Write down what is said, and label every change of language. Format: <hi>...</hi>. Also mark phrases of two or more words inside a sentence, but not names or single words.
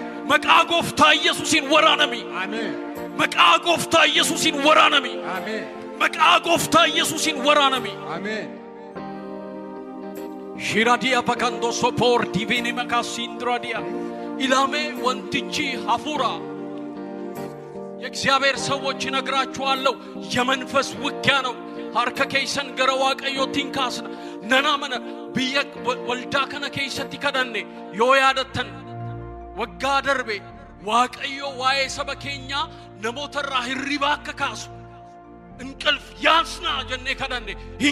<om>Maqaa gooftaa Yesuusin waraanami. Amen. Maqaa gooftaa Yesuusin waraanami. Amen. Maqaa gooftaa Yesuusin waraanami. Amen. Shiradia pakando sopor divini makasindradia. Ilame wantichi hafura.</om> <am>የእግዚአብሔር ሰዎች ነግራችኋለሁ የመንፈስ ውጊያ ነው</am> <om>harka keeysan gara Waaqayyootiin kaasna nanaamana biyya waldaa kana keessatti kadhanne yoo yaadattan waggaa darbe Waaqayyo waa'ee saba keenyaa namoota irraa hirribaa akka kaasu inqilf yaasnaa jennee kadhanne hin</om>